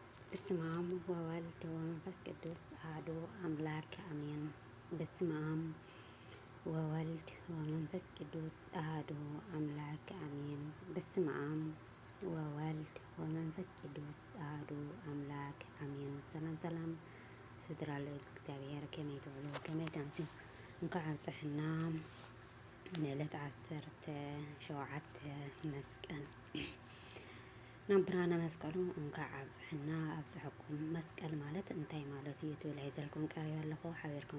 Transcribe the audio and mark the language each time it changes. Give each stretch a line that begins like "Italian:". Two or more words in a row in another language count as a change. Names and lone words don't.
Geez: በስመ አብ ወወልድ ወመንፈስ ቅዱስ አሐዱ አምላክ አሜን። በስመ አብ ወወልድ ወመንፈስ ቅዱስ አሐዱ አምላክ አሜን። በስመ አብ ወወልድ ወመንፈስ ቅዱስ አሐዱ አምላክ አሜን።
Tigrinya: ሰላም ሰላም ስድራ ለእግዚአብሔር ከመይ ትውሉ ከመይ ተምስዩ እንኳዕ ኣብፅሕና ንዕለት 17 መስቀል ናብ ብርሃነ መስቀሉ እንኳዕ ኣብፅሕና ኣብፅሕኩም። መስቀል ማለት እንታይ ማለት እዩ ትብል ሒዘልኩም ቀሪቡ ኣለኹ ሓቢርኩም